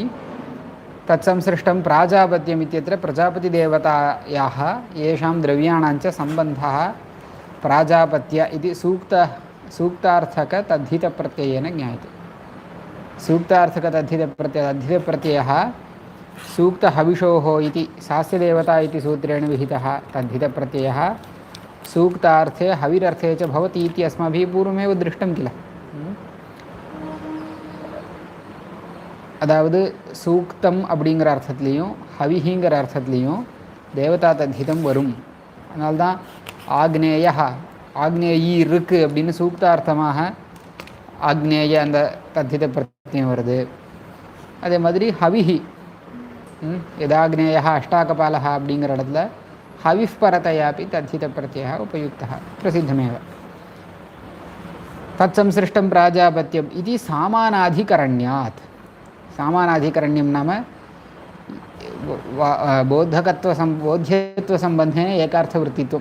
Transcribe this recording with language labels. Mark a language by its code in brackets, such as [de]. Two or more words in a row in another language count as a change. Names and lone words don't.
[sa] तत्संसृष्टं प्राजापत्यम् इत्यत्र प्रजापतिदेवतायाः येषां द्रव्याणाञ्च सम्बन्धः प्राजापत्य इति सूक्तार्थकतद्धितप्रत्ययेन ज्ञायते। सूक्तार्थकतद्धितप्रत्ययः सूक्तहविषोः इति सास्यदेवता इति सूत्रेण विहितः तद्धितप्रत्ययः सूक्तार्थे हविरर्थे च भवति इति अस्माभिः पूर्वमेव दृष्टं किल। [ta] அதாவது சூக்தம் அப்படிங்கிற அர்த்தத்துலேயும் ஹவிஹிங்கிற அர்த்தத்துலேயும் தேவதா தத்திதம் வரும். அதனால்தான் [sa] आग्नेयः आग्नेयी [ta] இருக்கு அப்படின்னு சூக்தார்த்தமாக ஆக்னேய அந்த தத்தித பிரத்தியம் வருது. அதே மாதிரி [sa] हविः यथाग्नेयः अष्टाकपालः [ta] அப்படிங்கிற இடத்துல [sa] हविः परतयापि तद्धितप्रत्ययः उपयुक्तः प्रसिद्धमेव। तत्संसृष्टं प्राजापत्यम् इति सामानाधिकरण्यात्। सामानाधिकरण्यं नाम बोध्यत्वसम्बन्धेन एकार्थवृत्तित्वम्.